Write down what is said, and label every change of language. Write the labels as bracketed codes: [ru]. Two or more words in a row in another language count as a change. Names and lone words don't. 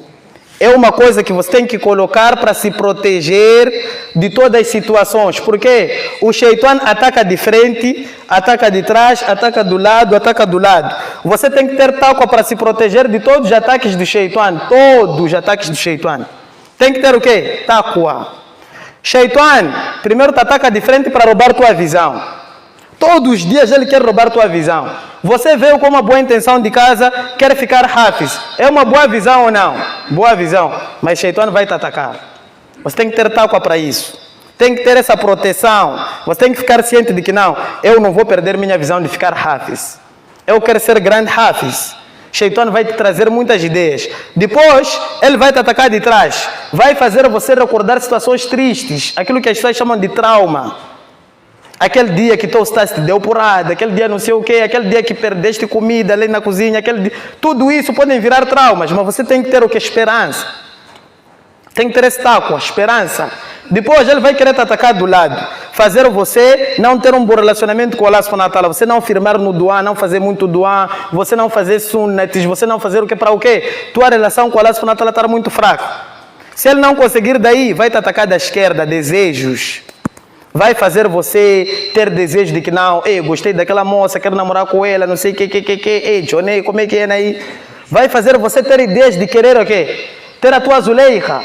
[pt] É uma coisa que você tem que colocar para se proteger de todas as situações. Porque o Shaitan ataca de frente, ataca de trás, ataca do lado, ataca do lado. Você tem que ter taqwa para se proteger de todos os ataques do Shaitan. Todos os ataques do Shaitan. Tem que ter o quê? Taqwa. Shaitan, primeiro te ataca de frente para roubar tua visão. Todos os dias ele quer roubar tua visão. Você veio com uma boa intenção de casa, quer ficar hafiz. É uma boa visão ou não? Boa visão. Mas Shaitan vai te atacar. Você tem que ter taqwa para isso. Tem que ter essa proteção. Você tem que ficar ciente de que não, eu não vou perder minha visão de ficar hafiz. Eu quero ser grande hafiz. Shaitan vai te trazer muitas ideias. Depois, ele vai te atacar de trás. Vai fazer você recordar situações tristes. Aquilo que as pessoas chamam de trauma. Aquele dia que teu status te deu porrada, aquele dia não sei o quê, aquele dia que perdeste comida ali na cozinha, tudo isso podem virar traumas, mas você tem que ter o que? Esperança. Tem que ter esse taqwa, esperança. Depois ele vai querer te atacar do lado, fazer você não ter um bom relacionamento com [ar] الله سبحانه وتعالى, [pt] você não firmar no dua, não fazer muito dua, você não fazer sunnatis, você não fazer o que para o quê? Tua relação com [ar] الله سبحانه وتعالى [pt] está muito fraca. Se ele não conseguir daí, vai te atacar da esquerda, desejos. Vai fazer você ter desejo de que não, gostei daquela moça, quero namorar com ela, não sei o que, Johnny, como é que é aí? Vai fazer você ter ideias de querer o quê? Ter a tua Zuleika.